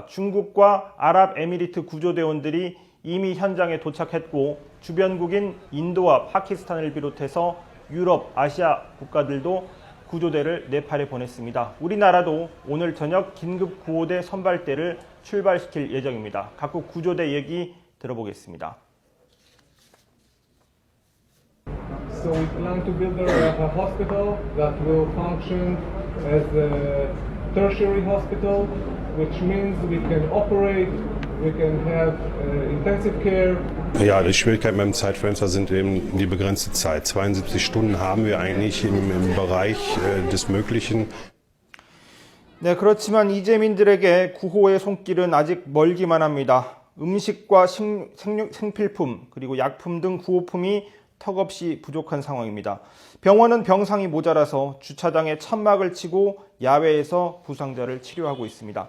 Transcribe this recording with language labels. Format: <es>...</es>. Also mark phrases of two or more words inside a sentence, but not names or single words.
<ko>중국과 아랍에미리트 구조대원들이 이미 현장에 도착했고 주변국인 인도와 파키스탄을 비롯해서 유럽, 아시아 국가들도 구조대를 네팔에 보냈습니다. 우리나라도 오늘 저녁 긴급 구호대 선발대를 출발시킬 예정입니다. 각국 구조대 얘기 들어보겠습니다.</ko> <en>So we plan to build a hospital that will function as a tertiary hospital, which means we can operate, we can have intensive care.</en> <de>Ja, die Schwierigkeiten beim Zeitfenster sind eben die begrenzte Zeit. 72 Stunden haben wir eigentlich im Bereich des Möglichen.</de> <ko>네, 그렇지만 이재민들에게 구호의 손길은 아직 멀기만 합니다. 음식과 생필품 그리고 약품 등 구호품이 턱없이 부족한 상황입니다. 병원은 병상이 모자라서 주차장에 천막을 치고 야외에서 부상자를 치료하고 있습니다.</ko>